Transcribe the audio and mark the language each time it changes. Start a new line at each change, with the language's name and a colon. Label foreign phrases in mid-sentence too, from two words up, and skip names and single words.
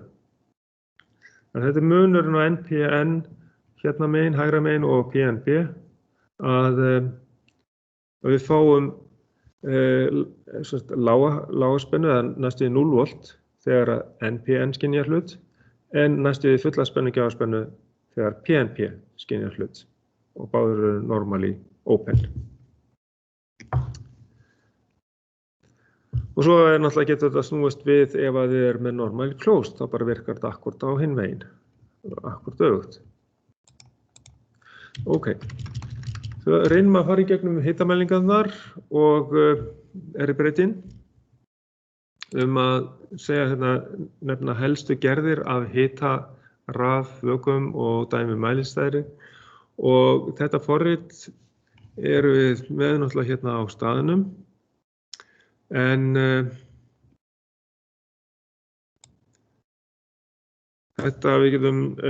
Icelandic: En þetta er munurinn á NPN hérna megin, hægra megin og PNP að við fáum lága spennu eða næstu 0 V þegar NPN skynjar hlut en næstu fulla spennu gjafaspennu þegar PNP skynjar hlut og báðir eru
English: normally open.
Icelandic: Og svo náttúrulega getur þetta snúist við ef að þið er með
English: normally closed,
Icelandic: þá bara virkar þetta akkúrat á hinn veginn, akkúrat öfugt. Ok, svo reynum að fara í gegnum hitamælingarnar og erribreytin að segja hérna nefna helstu gerðir af hita, raf, vökvum og dæmi mælistæðri og þetta forrit eru við með náttúrulega hérna á staðnum en þetta við getum